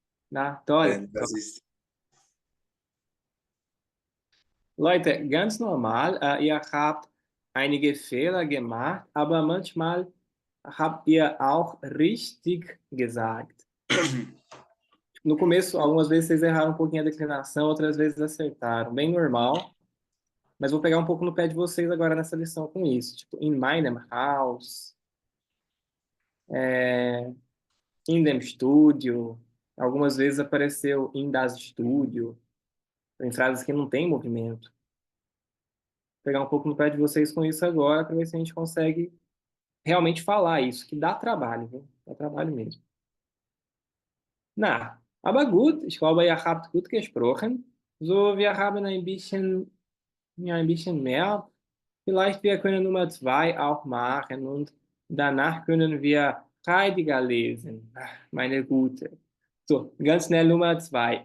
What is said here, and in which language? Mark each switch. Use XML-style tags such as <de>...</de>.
<de>Na, toll. Denn das ist, Leute, ganz normal. Ihr habt einige Fehler gemacht, aber manchmal habt ihr auch richtig gesagt.</de> <pt>No começo, algumas vezes vocês erraram um pouquinho a declinação, outras vezes acertaram. Bem normal. Mas vou pegar um pouco no pé de vocês agora nessa lição com isso. Tipo,</pt> <de>in meinem Haus, in dem Studio.</de> <pt>Algumas vezes apareceu</pt> <de>in das Studio.</de> <pt>Em frases que não tem movimento. Vou pegar um pouco no pé de vocês com isso agora para ver se a gente consegue realmente falar isso, que dá trabalho, viu? Dá trabalho mesmo.</pt> <de>Na, aber gut, ich glaube, ihr habt gut gesprochen. So, wir haben ein bisschen mehr. Vielleicht wir können Nummer 2 auch machen und danach können wir Heidegger lesen. Ach, meine Gute. So, ganz schnell Nummer 2.</de>